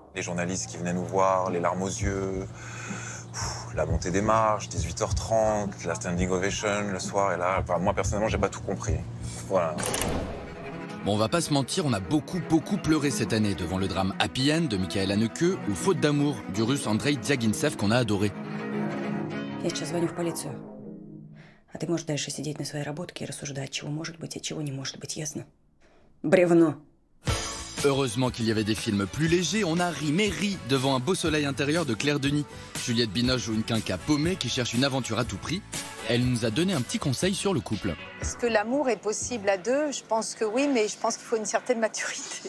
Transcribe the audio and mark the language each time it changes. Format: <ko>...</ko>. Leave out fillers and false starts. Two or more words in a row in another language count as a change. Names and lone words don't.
<fr>Les journalistes qui venaient nous voir, les larmes aux yeux, la montée des marches, 18h30, la</fr> <en>standing ovation</en> <fr>le soir, et là, moi personnellement, j'ai pas tout compris. Voilà. Bon, on va pas se mentir, on a beaucoup pleuré cette année devant le drame Happy End de Michael Haneke ou Faute d'amour du russe Andrei Diagintsev qu'on a adoré.</fr> <ru>Я сейчас звоню в полицию. А ты можешь дальше сидеть на своей работке и рассуждать, чего может быть и чего не может быть, ясно? Бревно.</ru> <fr>Heureusement qu'il y avait des films plus légers, on a ri, mais ri devant Un beau soleil intérieur de Claire Denis. Juliette Binoche joue une quinca paumée qui cherche une aventure à tout prix. Elle nous a donné un petit conseil sur le couple. Est-ce que l'amour est possible à 2? Je pense que oui, mais je pense qu'il faut une certaine maturité.</fr>